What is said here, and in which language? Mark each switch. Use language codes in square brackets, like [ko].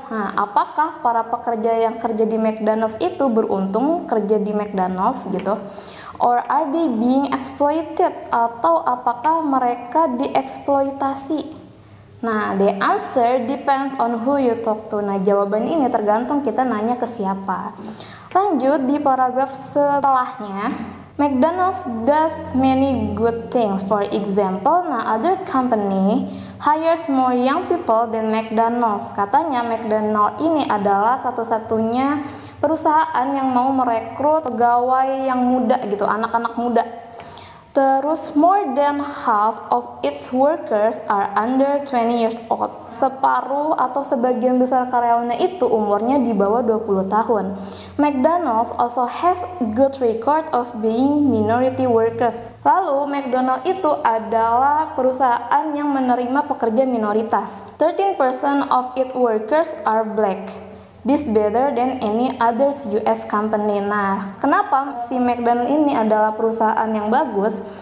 [id] Nah, apakah para pekerja yang kerja di McDonald's itu beruntung kerja di McDonald's gitu? [en] Or are they being exploited? [id] Atau apakah mereka dieksploitasi? [en] Nah, the answer depends on who you talk to. [id] Nah, jawaban ini tergantung kita nanya ke siapa. Lanjut di paragraf setelahnya, [en] McDonald's does many good things. For example, nah other company hires more young people than McDonald's. [id] Katanya McDonald's ini adalah satu-satunya perusahaan yang mau merekrut pegawai yang muda gitu, anak-anak muda. Terus [en] more than half of its workers are under 20 years old. [id] Separuh atau sebagian besar karyawannya itu umurnya di bawah 20 tahun. [en] McDonald's also has good record of being minority workers. [id] Lalu McDonald's itu adalah perusahaan yang menerima pekerja minoritas. [en] 13% of its workers are black. This better than any other US company. [id] Nah, kenapa si McDonald's ini adalah perusahaan yang bagus?